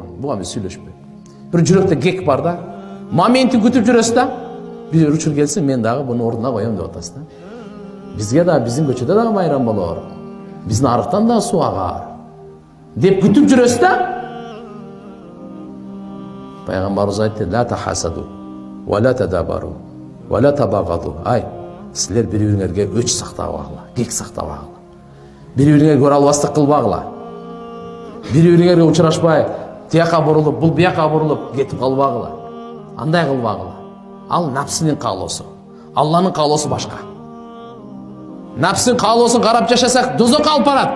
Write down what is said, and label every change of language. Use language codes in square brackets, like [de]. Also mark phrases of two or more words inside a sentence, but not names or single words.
[ky] Буга мен сүйлөшпөйм. Бир жүрөктө гек бар да. Моментин күтүп жүрөсүз да. Бир учур келсин, мен дагы буну ордуна коем деп атасыз да. Бизге да, биздин көчөдө дагы майрам болор. Биздин арыктан да суу агар. Деп күтүп жүрөсүз да. Пайгамбарыбыз айтты: [ar] "لا تحاسدوا ولا تدابروا ولا تباغضوا." [ky] Ай, силер бири-бириңерге өч сактабагыла, гек сактабагыла. Бири-бириңерге оралбастык кылбагыла. Бири-бириңерге учурашпай, тияка бурулуп, бул бияка бурулуп кетип калбагыла. Андай кылбагыла. Ал напсынын каалоосу. Алланын каалоосу башка. Напсынын каалоосун карап жашасак, дозокко алып барат.